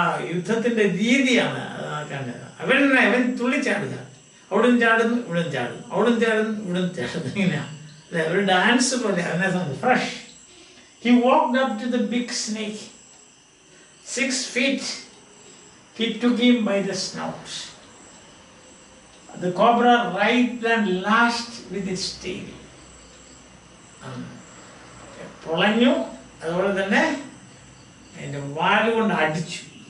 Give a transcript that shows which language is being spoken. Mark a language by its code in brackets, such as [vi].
[ml] യുദ്ധത്തിൻ്റെ രീതിയാണ് കണ്ടത്. അവൻ തുള്ളിച്ചാടുക. അവിടും ചാടുന്നു, ഇവിടും ചാടുന്നു, അവിടും ചാടുന്നു, ഇവിടും ചാടുന്നു. ഇങ്ങനെയാണ് അല്ലെ, ഒരു ഡാൻസ് പോലെ. അവനെ fresh. [en] He walked up to the big snake. 6 feet. He took him by the snout. The cobra writhed and lashed with its tail. [ml] പൊളഞ്ഞു, അതുപോലെ തന്നെ അതിൻ്റെ വാലുകൊണ്ട് അടിച്ചു.